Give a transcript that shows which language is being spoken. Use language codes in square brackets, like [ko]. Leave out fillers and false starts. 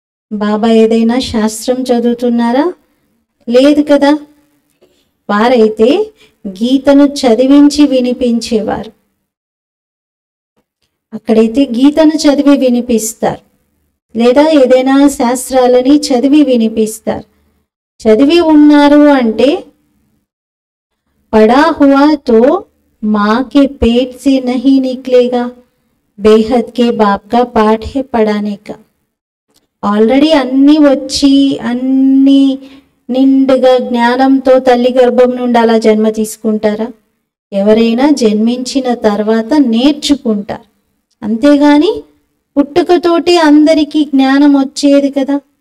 [te] బాబా ఏదైనా శాస్త్రం చదువుతున్నారా? లేదు కదా. వారైతే గీతను చదివించి వినిపించేవారు. అక్కడైతే గీతను చదివి వినిపిస్తారు, లేదా ఏదైనా శాస్త్రాలని చదివి వినిపిస్తారు. చదివి ఉన్నారు అంటే [hi] పడా హువా తో माँ के पेट से नहीं निकलेगा, बेहद के बाप का पाठ है पढ़ाने का. [te] ఆల్రెడీ అన్నీ వచ్చి అన్నీ నిండుగా జ్ఞానంతో తల్లి గర్భం నుండి అలా జన్మ తీసుకుంటారా? ఎవరైనా జన్మించిన తర్వాత నేర్చుకుంటారు, అంతేగాని పుట్టుకతోటి అందరికీ జ్ఞానం వచ్చేది కదా.